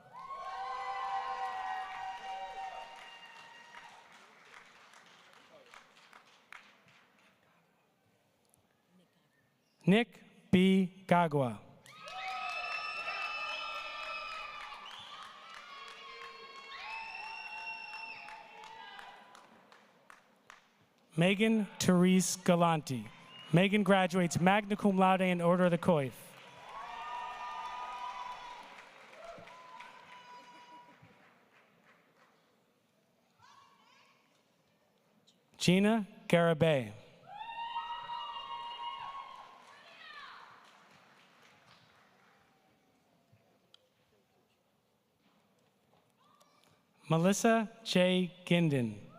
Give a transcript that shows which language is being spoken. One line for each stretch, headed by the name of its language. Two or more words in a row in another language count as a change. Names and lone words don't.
English: Nick B. Gagua. Megan Therese Galanti. Megan graduates
Latin: magna cum laude
English: in Order of the Coif. Gina Garabay. Melissa J. Ginden.